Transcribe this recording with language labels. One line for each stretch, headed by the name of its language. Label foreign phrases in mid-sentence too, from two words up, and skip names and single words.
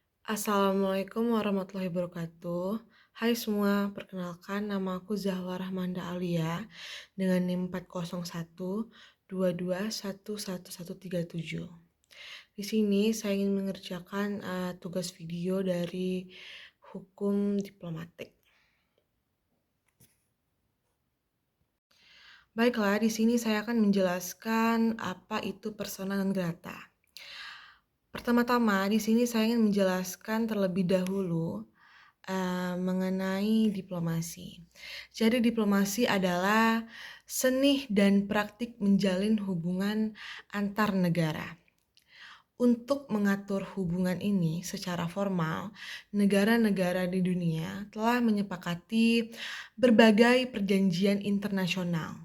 Arabic: السلام عليكم ورحمة الله وبركاته.
Indonesian: Hai semua, perkenalkan nama aku Zahwa Rahmanda Alia dengan NIM 40122111137. Di sini saya ingin mengerjakan tugas video dari hukum diplomatik. Baiklah, di sini saya akan menjelaskan apa itu persona non grata. Pertama-tama, di sini saya ingin menjelaskan terlebih dahulu mengenai diplomasi. Jadi diplomasi adalah seni dan praktik menjalin hubungan antar negara. Untuk mengatur hubungan ini secara formal, negara-negara di dunia telah menyepakati berbagai perjanjian internasional.